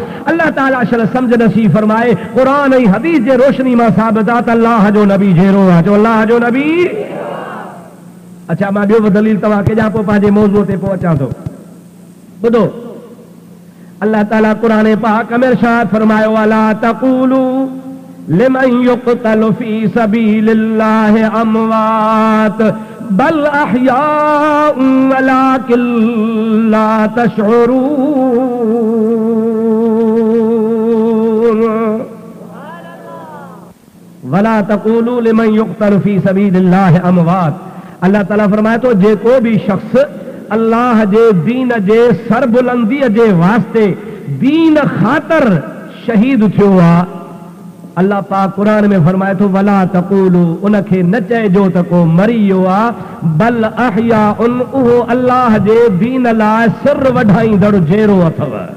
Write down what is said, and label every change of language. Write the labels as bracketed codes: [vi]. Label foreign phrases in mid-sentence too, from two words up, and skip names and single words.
[sd] अल्लाह ताला शल सम्झ नसीब फरमाए, क़ुरान ऐं हदीस जे रोशनी मां साबित आहे त अल्लाह जो नबी जहिड़ो आहे। जो अल्लाह जो नबी। अच्छा, मां ॿियो बि दलील तव्हांखे ॾियां, पोइ पंहिंजे मौज़ूअ ते पोइ अचां थो। ॿुधो, अल्लाह ताला क़ुरान पाक में इरशाद फरमायो, [ar] ولا تقولوا لمن يقتل في سبيل الله أموات بل أحياء ولكن لا تشعرون، ولا تقولوا لمن يقتل في سبيل الله أموات. [sd] अल्लाह ताला फरमाए थो, जेको भी शख्स अल्लाह जे दीन जे सरबुलंदीअ जे वास्ते, दीन ख़ातिर शहीद थियो आहे, अल्लाह पाक क़ुरान में फरमाए थो, [ar] ولا تقولوا, [sd] उनखे न चइजो त को मरी वियो आहे, [ar] بل أحياء, [sd] उहो अल्लाह जे दीन लाइ सिर वढाईंदड़ जहिड़ो अथव।